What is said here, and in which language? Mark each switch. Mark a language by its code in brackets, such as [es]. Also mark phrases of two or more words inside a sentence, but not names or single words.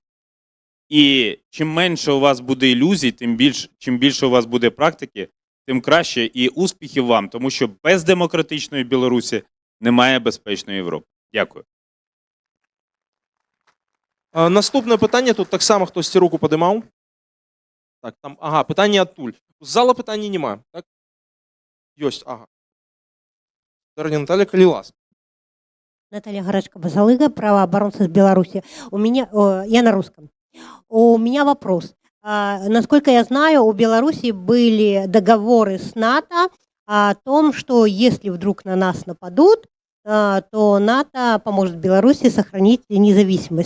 [uk] І чим менше у вас буде ілюзій, чим більше у вас буде практики, тим краще і успіхів вам, тому що без демократичної Білорусі немає безпечної Європи. Дякую. Наступне питання, тут так само хтось руку підіймав. Так, там, ага, питання адтуль. З зала питання нема, так? [be] Ёсць, ага. Наталья, калі ласка. [ru] Наталья Гарачка-Базалыга, правооборонцы из Беларуси. Я на русском. У меня вопрос. Насколько я знаю, у Беларуси были договоры с НАТО о том, что если вдруг на нас нападут, то НАТО поможет Беларуси сохранить независимость.